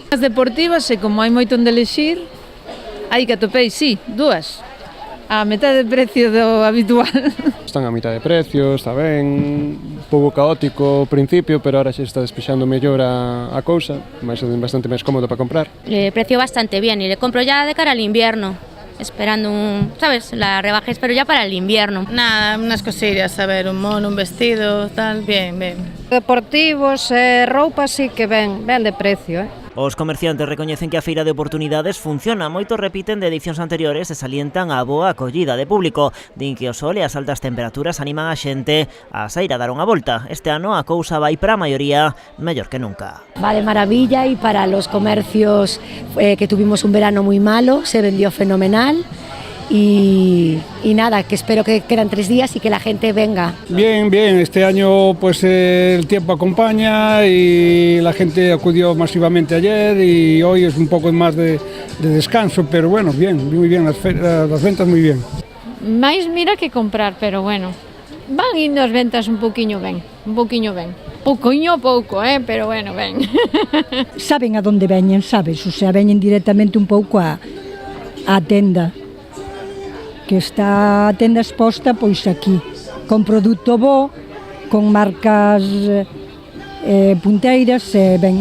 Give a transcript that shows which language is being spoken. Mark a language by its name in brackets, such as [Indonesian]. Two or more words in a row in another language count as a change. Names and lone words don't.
[Galician] As deportivas, e como hai moito onde elixir, aí que atopei, sí, dúas. A metade de precio do habitual. Están [Spanish] a mitad de precio, [Galician] está ben, un pouco caótico ao principio, pero ahora xa está despexando mellor a cousa, bastante máis cómodo para comprar. [Spanish] Precio bastante bien y le compro ya de cara al invierno, esperando ¿sabes? La rebajes, pero ya para el invierno. Nada, unas cosillas, a ver, un mono, un vestido, tal, bien, bien. [Galician] Deportivos e roupa sí que ben de precio, Os comerciantes recoñecen que a Feira de Oportunidades funciona, moitos repiten de edicións anteriores e salientan a boa acollida de público. Din que o sol e as altas temperaturas animan a xente a sair a dar unha volta. Este ano a cousa vai para a maioría mellor que nunca. [Spanish] Va de maravilla y para los comercios que tuvimos un verano muy malo, se vendió fenomenal. Y nada, que espero que quedan 3 días y que la gente venga. Bien, este año pues el tiempo acompaña y la gente acudió masivamente ayer y hoy es un poco más de descanso, pero bueno, bien, muy bien, las ventas muy bien. [Galician] Mais mira que comprar, pero bueno, van indo as ventas un poquinho ben. Pouquiño pouco, pero bueno, ben. Saben a donde veñen, sabes, o sea, veñen directamente un pouco a tenda, que está a tenda exposta pois aquí, con produto bo, con marcas punteiras e ben.